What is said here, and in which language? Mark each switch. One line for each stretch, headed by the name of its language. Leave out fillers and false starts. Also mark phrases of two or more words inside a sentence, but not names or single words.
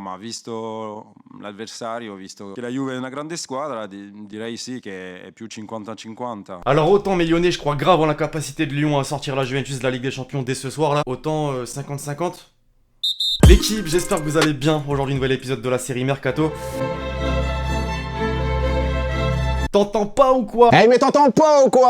Italian: ma visto l'avversario, visto che la Juve è una grande squadra, direi sì che è più 50-50.
French: Alors autant mes Lyonnais, je crois grave en la capacité de Lyon à sortir la Juventus de la Ligue des Champions dès ce soir là, autant 50-50. L'équipe, j'espère que vous allez bien. Aujourd'hui, nouvel épisode de la série Mercato. T'entends pas ou quoi? Eh mais t'entends pas ou quoi?